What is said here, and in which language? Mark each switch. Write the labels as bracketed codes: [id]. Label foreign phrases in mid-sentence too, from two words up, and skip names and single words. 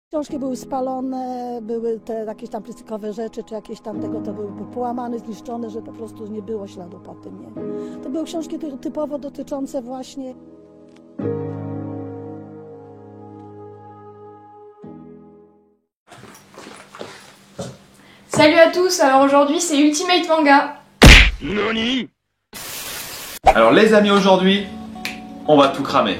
[pl] Książki były spalone, były te jakieś tam plastikowe rzeczy, czy jakieś tam tego, to były połamane, zniszczone, że po prostu nie było śladu po tym, nie? To były książki typowo dotyczące właśnie... [fr] Salut à tous, alors aujourd'hui c'est Ultimate Manga. Nani? Alors les amis, aujourd'hui, on va tout cramer.